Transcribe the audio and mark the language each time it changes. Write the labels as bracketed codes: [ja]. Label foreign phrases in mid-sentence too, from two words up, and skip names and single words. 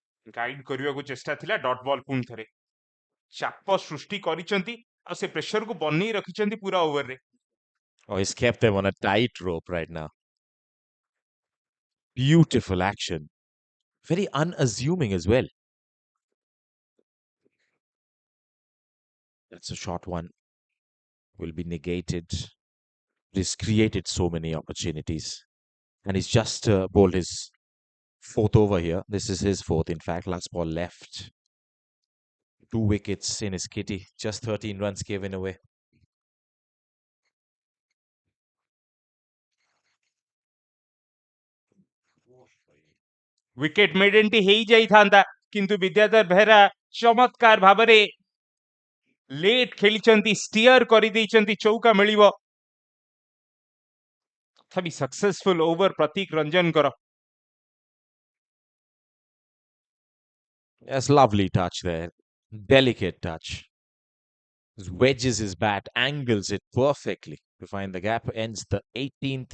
[or] ଗାଇଡ କରିବାକୁ ଚେଷ୍ଟା ଥିଲା [en] dot ball [or] ପୁଣି ଥରେ ଚାପ ସୃଷ୍ଟି କରିଛନ୍ତି ଆଉ ସେ ପ୍ରେସରକୁ ବନେଇ ରଖିଛନ୍ତି ପୁରା ଓଭରରେ [en] Oh, he's kept them on a tight rope right now. Beautiful action. Very unassuming as well. That's a short one. Will be negated. He's created so many opportunities. And he's just bowled his fourth over here. This is his fourth, in fact. Last ball left. 2 wickets in his kitty. Just 13 runs given away. wicket maiden [or] ଟି ହେଇଯାଇଥାନ୍ତା କିନ୍ତୁ ବିଦ୍ୟାଧର ବେହେରା ଚମତ୍କାର ଭାବରେ ଲେଟ୍ ଖେଳିଛନ୍ତି ସ୍ଟିୟର କରିଦେଇଛନ୍ତି ଚୌକା ମିଳିବ ତଥାପି [en] successful over [or] ପ୍ରତୀକ ରଞ୍ଜନଙ୍କର [en] Yes, lovely touch there. Delicate touch. Wedges his bat, angles it perfectly to find the gap. Ends the 18th.